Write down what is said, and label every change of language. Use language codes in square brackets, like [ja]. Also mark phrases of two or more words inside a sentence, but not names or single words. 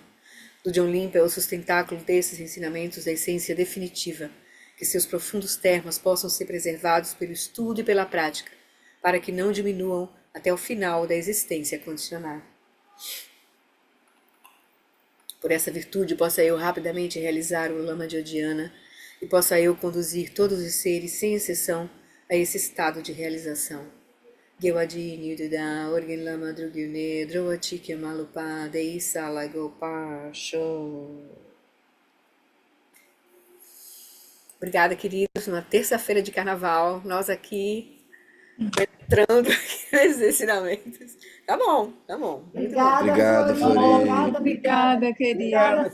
[pt] Do John Limpa é o sustentáculo desses ensinamentos da essência definitiva, que seus profundos termos possam ser preservados pelo estudo e pela prática, para que não diminuam até o final da existência condicional. Por essa virtude possa eu rapidamente realizar o Lama de Odiana e possa eu conduzir todos os seres, sem exceção, a esse estado de realização. Gewadi Duda Orgin Lama Drugyune Droatikya Malupa Deisa Lagopa Show. Obrigada, queridos. Uma terça-feira de carnaval, nós aqui entrando nesses ensinamentos. Tá bom, tá bom. Muito bom. Obrigada, Flori. Obrigada, querida.